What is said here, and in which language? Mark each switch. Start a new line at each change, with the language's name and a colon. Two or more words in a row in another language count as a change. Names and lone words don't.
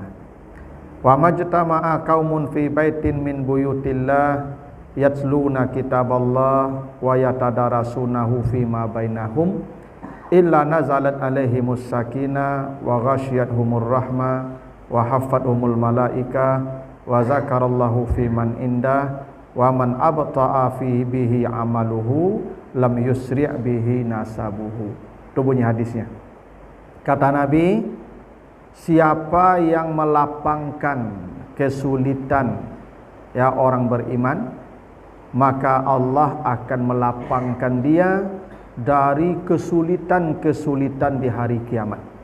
Arabic: وما اجتمع قوم في بيت من بيوت الله يتلون كتاب الله ويتدارسونه فيما بينهم إلا نزلت عليهم السكينة وغشيتهم الرحمة وحفتهم الملائكة وذكرهم الله فيمن عنده ومن أبطأ فيه به عمله لم يسرع به نسبه.
Indonesian: Itu bunyi hadisnya. Kata Nabi, siapa yang melapangkan kesulitan ya orang beriman, maka Allah akan melapangkan dia dari kesulitan-kesulitan di hari kiamat.